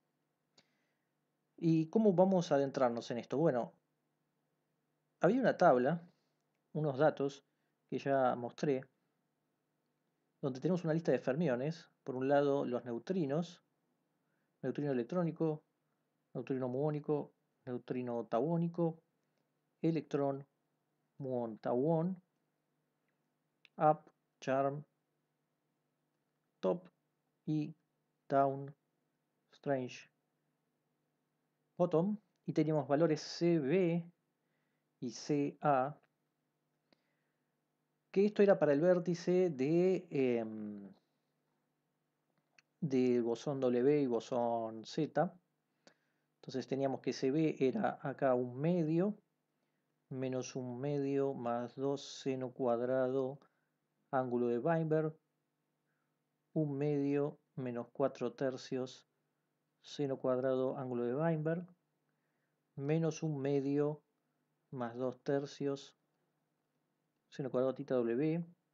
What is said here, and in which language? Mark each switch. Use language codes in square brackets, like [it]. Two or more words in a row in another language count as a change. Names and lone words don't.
[es] ¿Y cómo vamos a adentrarnos en esto? Bueno, había una tabla, unos datos que ya mostré, donde tenemos una lista de fermiones. Por un lado, los neutrinos, neutrino electrónico, neutrino muónico, neutrino tauónico, electrón, muón, tauón, up, charm, top y down, strange, bottom. Y teníamos valores CB y CA, que esto era para el vértice de bosón W y bosón Z. Entonces teníamos que CB era acá un medio, menos un medio más 2 seno cuadrado ángulo de Weinberg, un medio menos 4 tercios seno cuadrado ángulo de Weinberg, menos un medio más 2 tercios seno cuadrado tita W,